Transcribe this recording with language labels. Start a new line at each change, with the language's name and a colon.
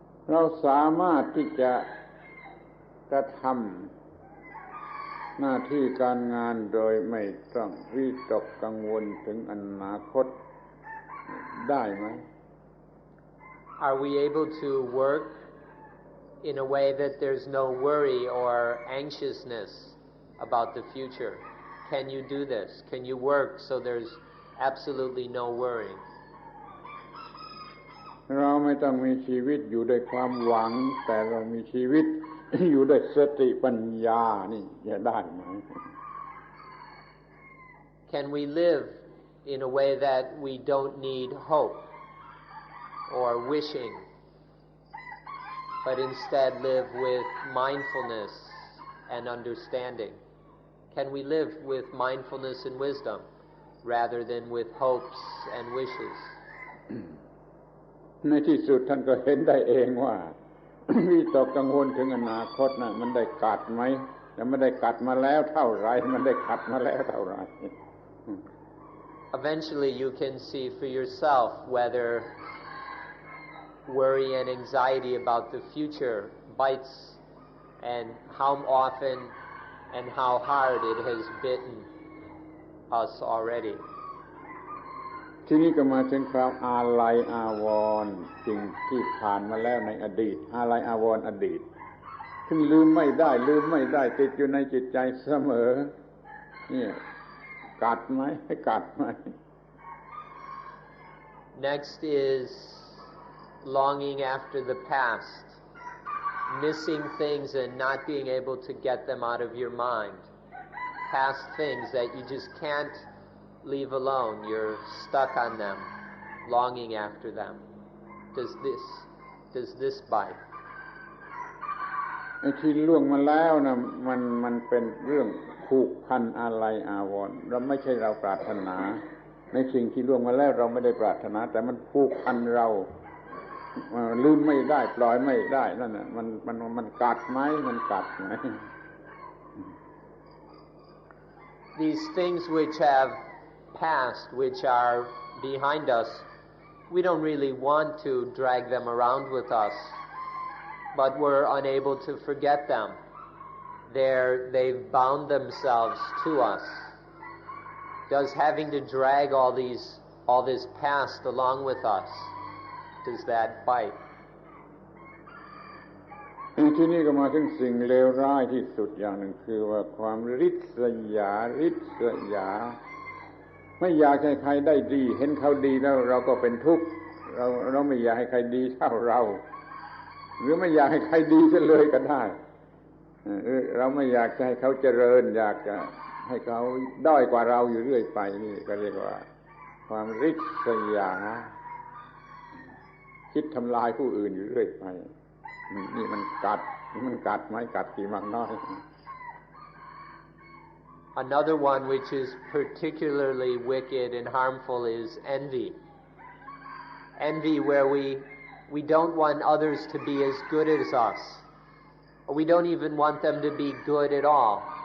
Thai: เราสามารถที่จะกระทำหน้าที่การงานโดยไม่ต้องวิตกกังวลถึงอนาคตได้ไหม
English: Are we able to work in a way that there's no worry or anxiousness about the future? Can you do this? Can you work so there's absolutely no worry?
Thai: เราไม่ต้องมีชีวิตอยู่ด้วยความหวังแต่เรามีชีวิตอยู่ด้วยสติปัญญานี่จะได้ไหม
English: Can we live in a way that we don't need hope or wishing, but instead live with mindfulness and understanding? Can we live with mindfulness and wisdom rather than with hopes and wishes?
Thai: ในที่สุดท่านก็เห็นได้เองว่า วิตกกังวลถึงอนาคตนะมันได้กัดไหมแล้วมันได้กัดมาแล้วเท่าไรมันได้กัดมาแล้วเท่าไร
English: Eventually you can see for yourself whether worry and anxiety about the future bites and how often and how hard it has bitten us already.
Thai: ทีนี้ก็มาถึงความอาลัยอาวรณ์สิ่งที่ผ่านมาแล้วในอดีตอาลัยอาวรณ์อดีตซึ่งลืมไม่ได้ติดอยู่ในจิตใจเสมอเนี่ยกัดไหมให้กัดไหม
English: Next is longing after the past, missing things and not being able to get them out of your mind. Past things that you just can't leave alone. You're stuck on them, longing after them. Does this bite?
Thai: ไอ้ที่ล่วงมาแล้วนะมันเป็นเรื่องผูกพันอะไรอาวรณ์เราไม่ใช่เราปรารถนาในสิ่งที่ล่วงมาแล้วเราไม่ได้ปรารถนาแต่มันผูกพันเราลืมไม่ได้ปล่อยไม่ได้นั่นน่ะมันกัดไหมมันกัดไหม
English: These things which have passed, which are behind us, we don't really want to drag them around with us, but we're unable to forget them. They've bound themselves to us. Does having to drag all this past along with us, does that bite?
Thai: ที่นี่ก็มาถึงสิ่งเลวร้ายที่สุดอย่างหนึ่งคือว่าความริษยาไม่อยากให้ใครได้ดีเห็นเขาดีแล้วเราก็เป็นทุกข์เราไม่อยากให้ใครดีเท่าเราหรือไม่อยากให้ใครดีซะเลยก็ได้ เราไม่อยากให้เขาเจริญอยากจะให้เขาด้อยกว่าเราอยู่เรื่อยไปนี่ก็เรียกว่าความริษยาคิดทำลายผู้อื่นอยู่เรื่อยไปนี่มันกัดไหมกัดกี่มากน้อย
English: Another one which is particularly wicked and harmful is envy. Envy where we don't want others to be as good as us. Or we don't even want them to be good at all.